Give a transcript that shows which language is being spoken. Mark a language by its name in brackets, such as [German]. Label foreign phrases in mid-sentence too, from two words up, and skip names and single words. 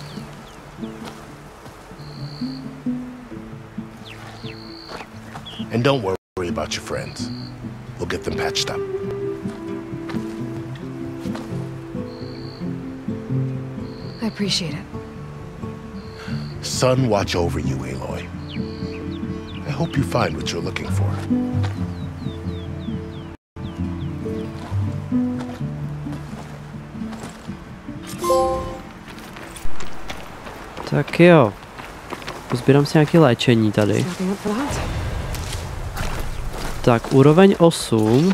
[English] And don't worry about your friends. We'll get them patched up. I appreciate it. Sun watch over you, Aloy. I hope you find what you're looking for. [Czech] Tak jo. Pozbírám si nějaké léčení tady. Tak, úroveň 8.